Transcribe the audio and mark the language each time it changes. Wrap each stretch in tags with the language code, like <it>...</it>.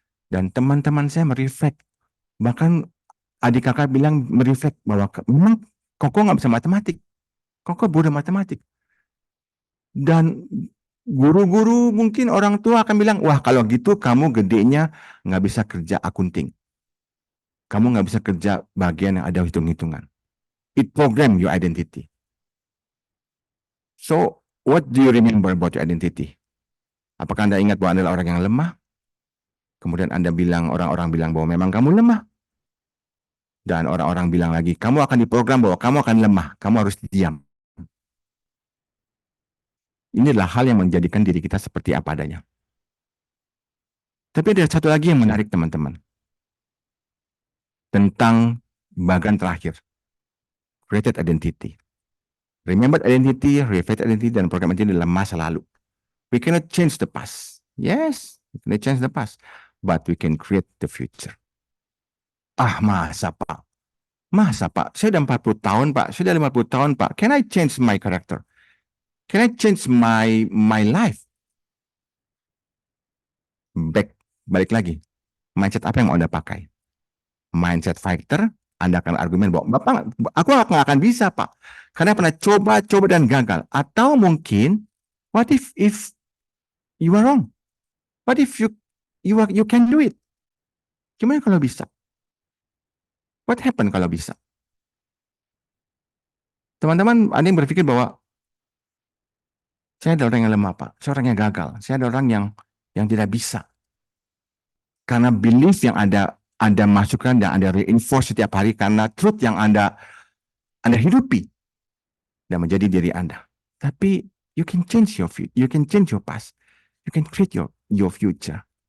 <id>Dan teman-teman saya mereflek. Bahkan adik kakak bilang mereflek bahwa memang Koko nggak bisa matematik. Koko bodoh matematik. Dan guru-guru mungkin orang tua akan bilang, wah kalau gitu kamu gedenya nggak bisa kerja akunting. Kamu nggak bisa kerja bagian yang ada hitung-hitungan.</id> <en>It program your identity. So, what do you remember about your identity?</en> <id>Apakah Anda ingat bahwa Anda adalah orang yang lemah? Kemudian Anda bilang, orang-orang bilang bahwa memang kamu lemah. Dan orang-orang bilang lagi, kamu akan diprogram bahwa kamu akan lemah. Kamu harus diam. Ini adalah hal yang menjadikan diri kita seperti apa adanya. Tapi ada satu lagi yang menarik teman-teman. Tentang bagian terakhir. Created identity. Remembered identity, reflected identity, dan program identity adalah masa lalu.</id> <en>We cannot change the past. Yes, we cannot change the past. But we can create the future.</en> <id>Ah, masa Pak? Masa Pak? Saya udah 40 tahun Pak. Saya udah 50 tahun Pak.</id> <en>Can I change my character? Can I change my life?</en> <id>Balik lagi. Mindset apa yang mau Anda pakai? Mindset fighter, Anda akan argumen bahwa Bapak, aku nggak akan bisa Pak. Karena pernah coba dan gagal. Atau mungkin,</id> <en>what if you are wrong? What if you can do it?</en> <id>Gimana kalau bisa?</id> <en>What happen</en> <id>kalau bisa? Teman-teman, ada yang berpikir bahwa saya adalah orang yang lemah, Pak. Saya orang yang gagal. Saya adalah orang yang tidak bisa. Karena belief yang Anda masukkan dan Anda reinforce setiap hari karena truth yang Anda hidupi dan menjadi diri Anda. Tapi</id> <en>you can change your past. You can create your future.</en>